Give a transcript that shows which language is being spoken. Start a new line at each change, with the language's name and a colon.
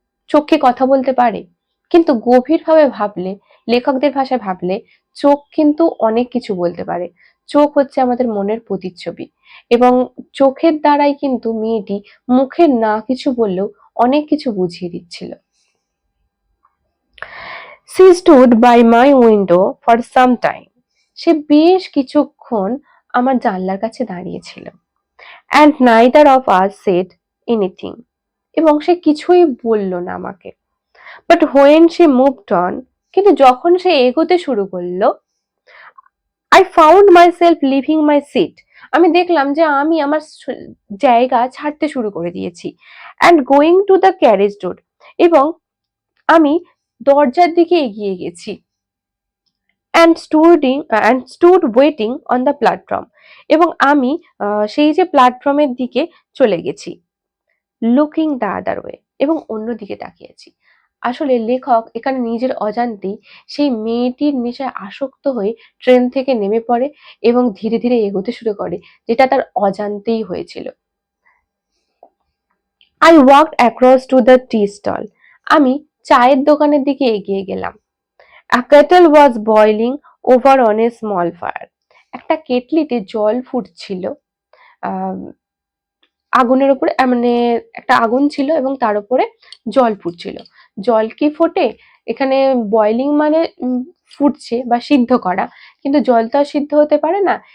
Bangla: চোখ কি কথা বলতে পারে? কিন্তু গভীরভাবে ভাবলে, লেখকদের ভাষায় ভাবলে, চোখ কিন্তু অনেক কিছু বলতে পারে। চোখ হচ্ছে আমাদের মনের প্রতিচ্ছবি, এবং চোখের দ্বারাই কিন্তু মেয়েটি মুখে না কিছু বললেও অনেক কিছু বুঝিয়ে দিচ্ছিল।
English: She stood by my window for some time.
Bangla: সে বেশ কিছুক্ষণ আমার জানলার কাছে দাঁড়িয়েছিল।
English: And neither of us said anything.
Bangla: এবং সে কিছুই বলল না আমাকে।
English: But when she moved on,
Bangla: কিন্তু যখন সে এগোতে শুরু করলো,
English: I found myself leaving my seat.
Bangla: আমি দেখলাম যে আমি আমার জায়গা ছাড়তে শুরু করে দিয়েছি।
English: And going to the carriage door.
Bangla: এবং আমি দরজার দিকে এগিয়ে গেছি।
English: and stood waiting on the platform.
Bangla: এবং আমি সেই যে প্ল্যাটফর্মের দিকে চলে গেছি,
English: looking the other way,
Bangla: এবং অন্যদিকে তাকিয়েছি। আসলে লেখক এখানে নিজের অজান্তেই সেই মেয়েটির নেশায় আসক্ত হয়ে ট্রেন থেকে নেমে পড়ে এবং ধীরে ধীরে এগোতে শুরু করে, যেটা তার অজান্তেই হয়েছিল।
English: I walked across to the tea stall.
Bangla: আমি চায়ের দোকানের দিকে এগিয়ে গেলাম।
English: A kettle was boiling over on a small fire.
Bangla: একটা কেটলিতে জল ফুটছিল, আগুনের উপরে, মানে একটা আগুন ছিল এবং তার উপরে জল ফুটছিল। জল কি ফোটে? এখানে বয়লিং মানে ফুটছে বা সিদ্ধ করা, কিন্তু জল তো আর সিদ্ধ হতে পারে না।